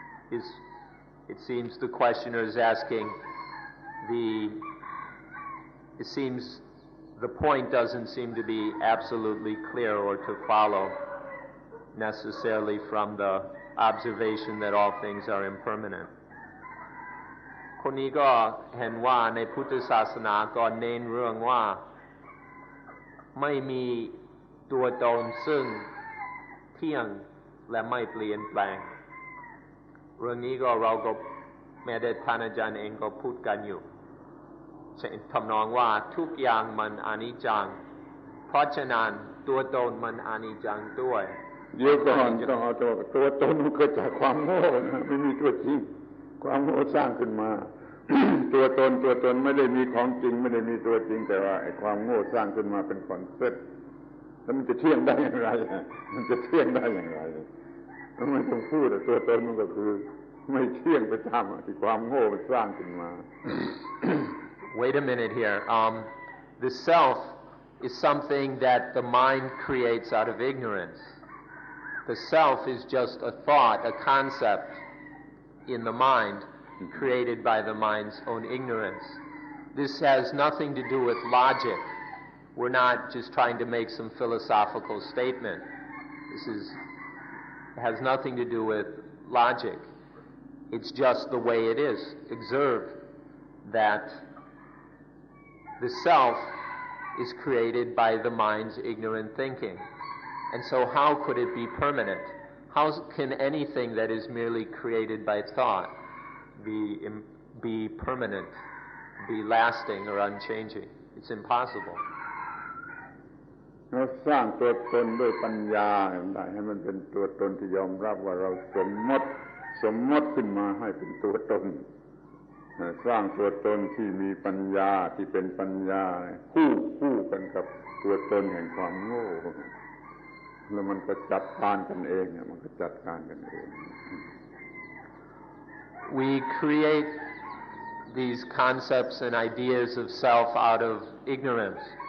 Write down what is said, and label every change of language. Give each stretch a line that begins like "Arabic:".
English: It seems the questioner is asking it seems the point doesn't seem to be absolutely clear or to follow necessarily from the observation that all things are impermanent.
Thai: คนนี้ก็เห็นว่าในพุทธศาสนาก็เน้นเรื่องว่าไม่มีตัวตนซึ่งเที่ยงและไม่เปลี่ยนแปลงเรื่องนี้ก็เราก็แม้แต่ท่านอาจารย์เองก็พูดกันอยู่ทำนองว่าทุกอย่างมันอนิจจังเพราะฉะนั้นตัวตนมันอนิจจังด้วย เดี๋ยวก่อนต้องเอาตัวตนมันเกิดจากความโง่นะไม่มีตัวจริงความโง่สร้างขึ้นมา ตัวตนไม่ได้มีของจริงไม่ได้มีตัวจริงแต่ว่าไอ้ความโง่สร้างขึ้นมาเป็นคอนเซ็ปต์แล้วมันจะเที่ยงได้อย่างไรมันจะเที่ยงได้อย่างไรไม่ต้องพูดตัวตนมันก็คือไม่เที่ยงไปตามที่ความโง่มันสร้างขึ้นมา
English: Wait a minute here. The self is something that the mind creates out of ignorance. The self is just a thought, a concept in the mind created by the mind's own ignorance. This has nothing to do with logic. We're not just trying to make some philosophical statement. It has nothing to do with logic. It's just the way it is. Observe that the self is created by the mind's ignorant thinking. And so how could it be permanent? How can anything that is merely created by thought be permanent, be lasting or unchanging? It's impossible.
Thai: เราสร้างตัวตนด้วยปัญญาได้ให้มันเป็นตัวตนที่ยอมรับว่าเราสมมติขึ้นมาให้เป็นตัวตนสร้างตัวตนที่มีปัญญาที่เป็นปัญญาคู่กันกับตัวตนแห่งความโง่แล้วมันก็จัดการกันเองมันก็จัดการกันเอง
English: We create these concepts and ideas of self out of ignorance.